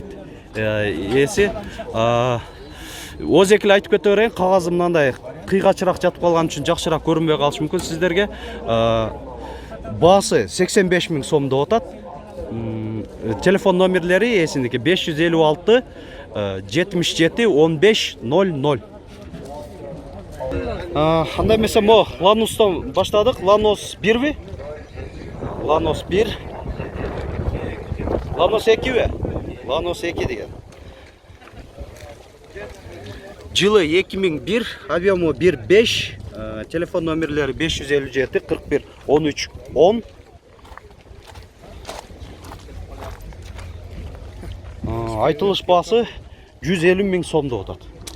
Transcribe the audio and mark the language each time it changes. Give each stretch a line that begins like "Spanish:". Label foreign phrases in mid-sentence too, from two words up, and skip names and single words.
Kyrgyz: Эси Өзекил айтып кете берейин, кагазы мындай кыйгачыраак жатып калган үчүн жакшыраак көрүнбөй калышы мүмкүн сиздерге. Баасы 85 000 сом деп атат. Телефон номерлери эсиндики 556 77 15 00. Андай эмесе мо Lanus'тан баштадык. Lanos 1би? Lanos 1. Lanos 2би? Lanos 2 деген. Жылы 2001, объему 1.5, телефон номерлери 557 41 13 10. Айтылыш баасы 150 000 сом деп атат.